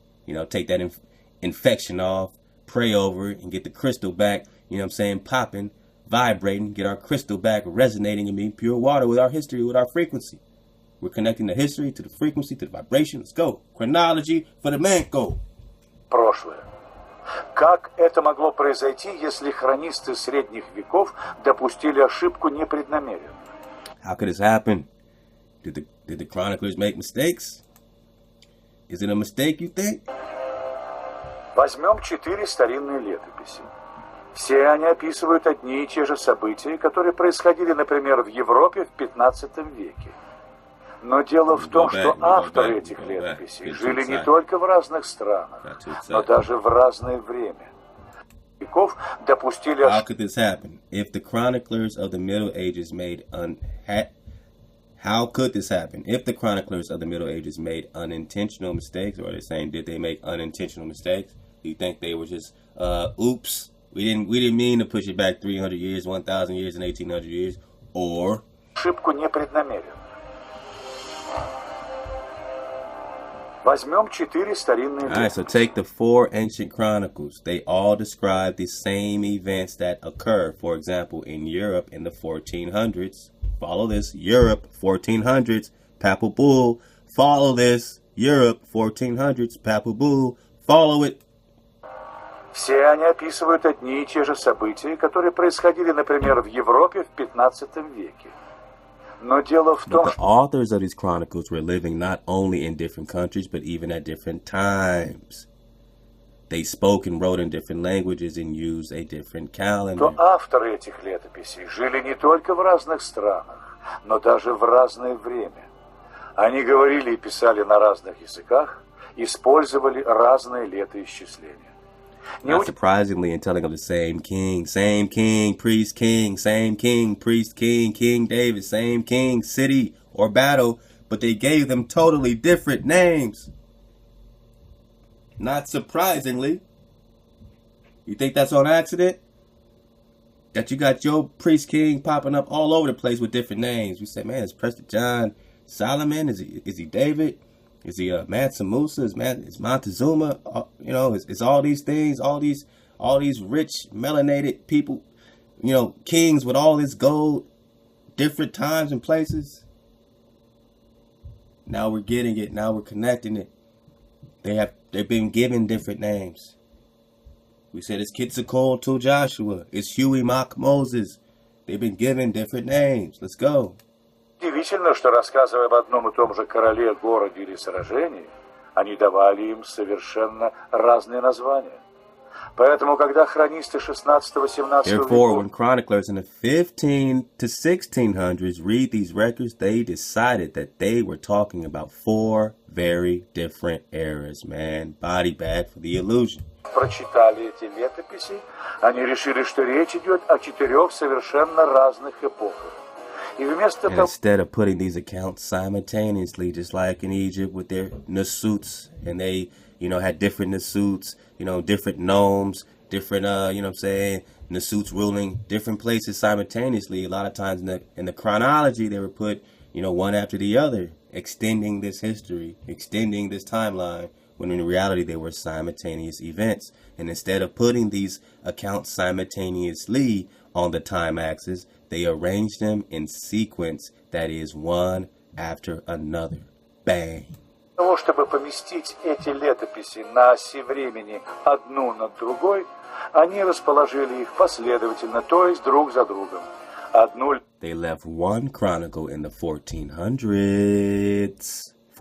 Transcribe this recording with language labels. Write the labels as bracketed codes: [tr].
[en] You know, take that infection off, pray over it, and get the crystal back, you know what I'm saying, popping, vibrating, get our crystal back resonating and being pure water with our history, with our frequency. We're connecting the history to the frequency, to the vibration. Let's go. Chronology for the man. Go. [ru] Прошлое. Как это могло произойти, если хронисты средних веков допустили ошибку непреднамеренно? [en] How could this happen? Did the chroniclers make mistakes? Is it a mistake, you think? [ru] Возьмем 4 старинные летописи. Все они описывают одни и те же события, которые происходили, например, в Европе в 15 веке. Но дело в том, что авторы этих летописей жили не только в разных странах, но даже в разное время. Веков допустили... [en] How could this happen? If the chroniclers of the Middle Ages made How could this happen? If the chroniclers of the Middle Ages made unintentional mistakes, or are they saying, did they make unintentional mistakes? Do you think they were just, oops, we didn't mean to push it back 300 years, 1,000 years, and 1,800 years, or... [ru] Ошибку непреднамеренно. Возьмем 4 старинные... [en] Alright, so take the 4 ancient chronicles. They all describe the same events that occur. For example, in Europe in the 1400s. Follow this. Europe, 1400s. Papal Bull. Follow this. Europe, 1400s. Papal Bull. Follow it. [ru] Все они описывают одни и те же события, которые происходили, например, в Европе в 15 веке. Но дело в том, [en] But the authors of these chronicles were living not only in different countries, but even at different times. They spoke and wrote in different languages and used a different calendar. [ru] что авторы этих летописей жили не только в разных странах, но даже в разное время. Они говорили и писали на разных языках, использовали разные летоисчисления. [en] Not surprisingly, in telling of the same king, priest king, same king, priest king, King David, same king, city or battle, but they gave them totally different names. Not surprisingly. You think that's on accident? That you got your priest king popping up all over the place with different names. We say, man, is Prester John Solomon? Is he David? Is he Mansa Musa? Is Montezuma? It's all these things, all these rich melanated people, kings with all this gold, different times and places. Now we're getting it. Now we're connecting it. They've been given different names. We said it's Cuzco to Joshua. It's Huey Mock Moses. They've been given different names. Let's go. [ru] Удивительно, что, рассказывая об одном и том же короле, городе или сражении, они давали им совершенно разные названия. Поэтому, когда хронисты 16-17 [en] Therefore, when chroniclers in the 15 to 1600s read these records, they decided that they were talking about 4 very different eras, man. Body bag for the illusion. [ru] прочитали эти летописи, они решили, что речь идет о 4 совершенно разных эпохах. [en] And instead of putting these accounts simultaneously, just like in Egypt with their Nasuts, and they, had different Nasuts, different nomes, different, Nasuts ruling different places simultaneously. A lot of times in the chronology, they were put, one after the other, extending this history, extending this timeline, when in reality they were simultaneous events. And instead of putting these accounts simultaneously on the time axis, they arranged them in sequence, that is, one after another. Bang. [ru] Для того, чтобы поместить эти летописи на оси времени одну над другой, они расположили их последовательно, то есть друг за другом. [en] They left one chronicle in the 1400s.